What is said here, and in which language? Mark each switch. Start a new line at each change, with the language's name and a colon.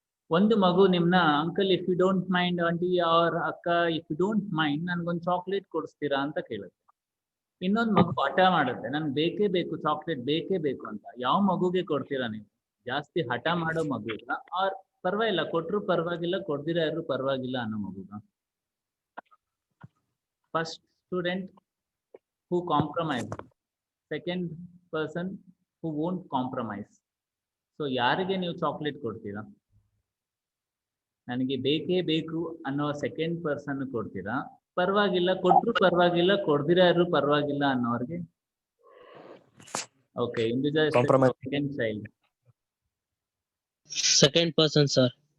Kannada: ಒಂದು ಮಗು ನಿಮ್ನ, uncle
English: if you don't mind
Kannada: aunty R ಅಕ್ಕ, ಇಫ್ ಯು ಡೋಂಟ್ ಮೈಂಡ್ ನನ್ಗೊಂದು ಚಾಕ್ಲೇಟ್ ಕೊಡಿಸ್ತೀರಾ ಅಂತ ಕೇಳುತ್ತೆ. ಇನ್ನೊಂದು ಮಗು ಹಠ ಮಾಡುತ್ತೆ, ನನ್ಗೆ ಬೇಕೇ ಬೇಕು, ಚಾಕ್ಲೇಟ್ ಬೇಕೇ ಬೇಕು ಅಂತ. ಯಾವ ಮಗುಗೆ ಕೊಡ್ತೀರಾ ನೀವು? ಜಾಸ್ತಿ ಹಠ ಮಾಡೋ ಮಗುಗ, ಆರ್ ಪರವಾಗಿಲ್ಲ ಕೊಟ್ರು ಪರವಾಗಿಲ್ಲ, ಕೊಡ್ದಿರ ಯಾರು ಪರವಾಗಿಲ್ಲ ಅನ್ನೋ ಮಗುಗ?
English: First student who compromise, second person who won't compromise.
Kannada: So ಯಾರಿಗೆ ನೀವು ಚಾಕ್ಲೇಟ್ ಕೊಡ್ತೀರಾ? ನನಗೆ ಬೇಕೇ ಬೇಕು ಅನ್ನೋ ಸೆಕೆಂಡ್ ಪರ್ಸನ್ ಕೊಡ್ತೀರಾ, ಪರವಾಗಿಲ್ಲ ಕೊಟ್ರು ಪರವಾಗಿಲ್ಲ, ಕೊಡ್ದಿರ ಯಾರು ಪರವಾಗಿಲ್ಲ ಅನ್ನೋರ್ಗೆ?
English: Okay, second child. Second person, sir.